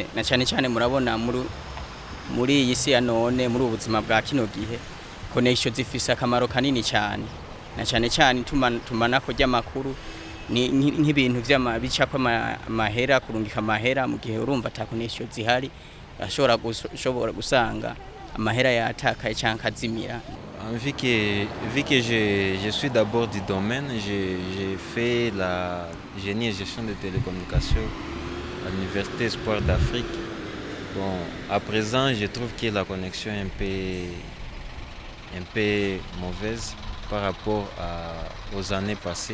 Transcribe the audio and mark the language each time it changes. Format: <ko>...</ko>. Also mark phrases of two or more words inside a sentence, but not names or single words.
<rn>Na cyane cyane murabona muri iyi si ya none muri ubuzima bwa kino gihe connection zifise akamaro kanini cyane, na cyane cyane tumanako ry'amakuru nk'ibintu by'amabicapa amahera kurungika amahera mu gihe urumva ta connection zihari ashobora gusanga amahera yatakaye cyangwa kazimira.</rn> <fr>Vu que je suis d'abord du domaine, j'ai fait la génie et gestion de télécommunications à l'Université Espoir d'Afrique. Bon, à présent, je trouve que la connexion est un peu mauvaise par rapport aux années passées.</fr>